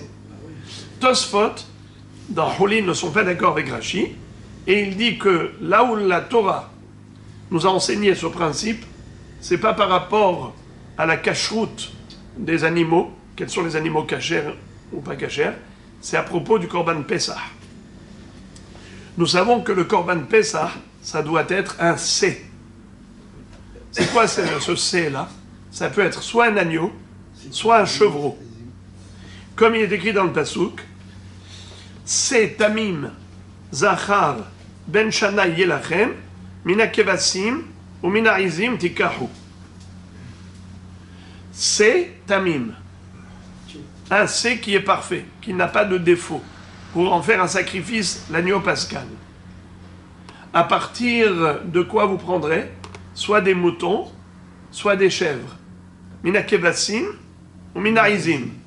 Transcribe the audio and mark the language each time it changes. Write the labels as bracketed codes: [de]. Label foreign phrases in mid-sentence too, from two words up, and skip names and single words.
[fr] Tosfot, dans Hulin, ne sont pas d'accord avec Rashi, et il dit que là où la Torah nous a enseigné ce principe, c'est pas par rapport à la cacheroute des animaux, quels sont les animaux cachers ou pas cachers, c'est à propos du [he] קרבן פסח. [fr] Nous savons que le [he] קרבן פסח, [fr] ça doit être un C. C'est quoi ce C-là? Ça peut être soit un agneau, soit un chevreau. Comme il est écrit dans le Passouk, [he] שה תמים זכר בן שנה יהיה לכם מן הכבשים ומן העזים תקחו. שה תמים. [fr] Un C qui est parfait, qui n'a pas de défaut, pour en faire un sacrifice, l'agneau pascal. À partir de quoi vous prendrez? Soit des moutons, soit des chèvres. [he] מן הכבשים ומן העזים.